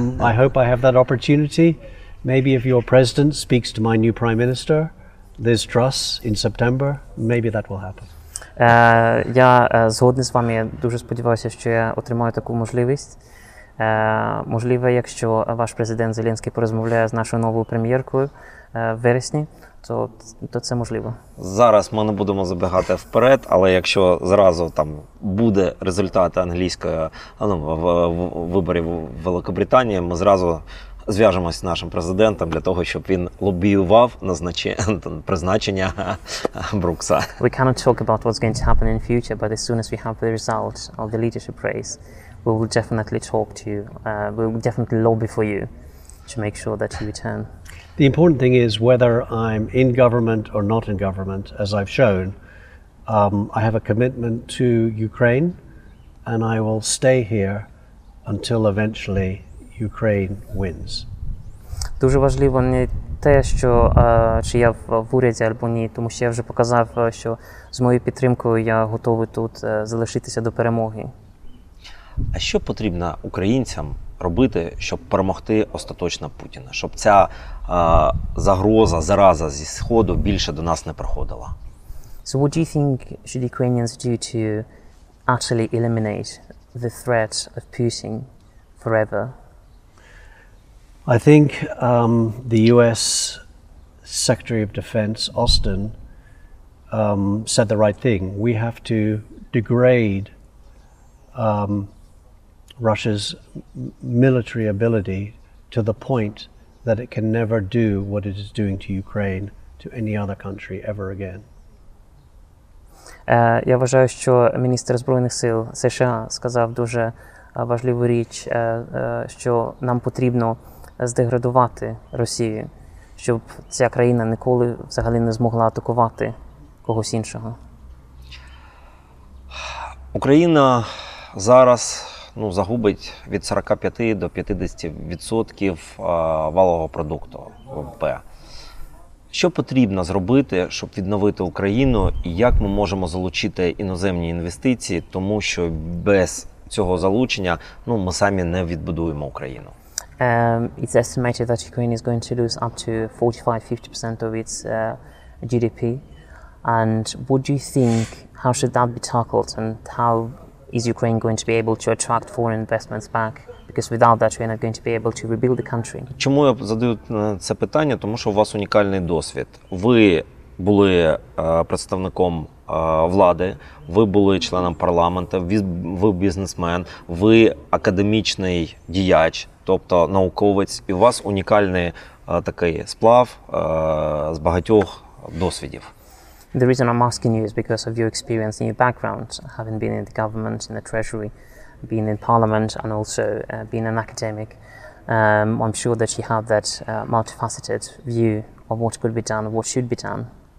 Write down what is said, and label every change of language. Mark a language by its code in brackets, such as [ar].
[en] I hope I have that opportunity. Maybe if your president speaks to my new prime minister, Liz Truss, in September, maybe that will happen. [uk] Я згодний з вами, я дуже сподіваюся, що я отримаю таку можливість. Можливо, якщо ваш президент Зеленський порозмовляє з нашою новою прем'єркою в вересні, то це можливо. Зараз ми не будемо забігати вперед, але якщо зразу там буде результат англійської виборів в Великобританії, ми зразу зв'яжемося з нашим президентом для того, щоб він лобіював призначення Брукса. [en] We cannot talk about what's going to happen in future, but as soon as we have the result of the leadership race, we will definitely talk to you. We will definitely lobby for you to make sure that you return. The important thing is whether I'm in government or not in government, as I've shown, I have a commitment to Ukraine, and I will stay here until eventually Ukraine wins. [uk] Дуже важливо не те, що чи я в уряді або ні, тому що я вже показав, що з моєю підтримкою я готовий тут залишитися до перемоги. А що потрібно українцям робити, щоб перемогти остаточно Путіна? Щоб ця загроза, зараза зі Сходу більше до нас не приходила? [en] So what do you think should Ukrainians do to actually eliminate the threat of Putin forever? I think the US Secretary of Defense, Austin, said the right thing. We have to degrade Russia's military ability to the point that it can never do what it is doing to Ukraine to any other country ever again. [uk] Я вважаю, що міністр Збройних сил США сказав дуже важливу річ, що нам потрібно здеградувати Росію, щоб ця країна ніколи взагалі не змогла атакувати когось іншого. Україна зараз загубить від 45 до 50% валового продукту ВВП. Що потрібно зробити, щоб відновити Україну, і як ми можемо залучити іноземні інвестиції, тому що без цього залучення ми самі не відбудуємо Україну? [en] It's estimated that Ukraine is going to lose up to 45-50% of its GDP. And what do you think, how should that be tackled, and how is Ukraine going to be able to attract foreign investments back? Because without that, we're not going to be able to rebuild the country. [uk] Чому я задаю це питання? Тому що у вас унікальний досвід. Ви були представником влади, ви були членом парламенту, ви бізнесмен, ви академічний діяч, тобто науковець, і у вас унікальний такий сплав з багатьох досвідів. [en] The reason I'm asking you is because of your experience and your background, having been in the government, in the treasury, being in parliament, and also being an academic. I'm sure that you have that multifaceted view of what could be done, what should be done.